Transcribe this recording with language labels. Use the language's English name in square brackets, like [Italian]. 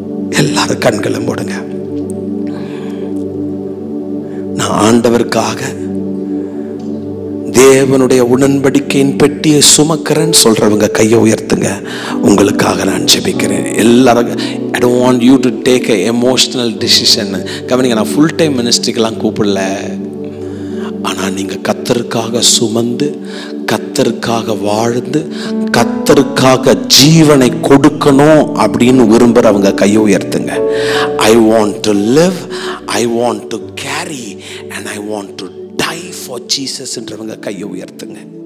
[Tamil] எல்லாரும் கண்களை மூடுங்க. நான் ஆண்டவருக்காக தேவனுடைய உடன்படிக்கையின் பெட்டியை சுமக்கிறேன்னு சொல்றவங்க கையை உயர்த்துங்க. உங்களுக்காக நான் ஜெபிக்கிறேன். எல்லாரும் [English] I don't want you to take an emotional decision. [Tamil] கவனிங்க, நான் ஃபுல் டைம் மினிஸ்ட்ரிக்கெல்லாம் கூப்பிடல. ஆனால் நீங்கள் கர்த்தருக்காக சுமந்து, கர்த்தருக்காக வாழ்ந்து, கர்த்தருக்காக ஜீவனை கொடுக்கணும் அப்படின்னு விரும்புகிறவங்க கையை உயர்த்துங்க. [English] I want to live, I want to carry and I want to die for Jesus [Tamil] என்றவங்க கையை உயர்த்துங்க.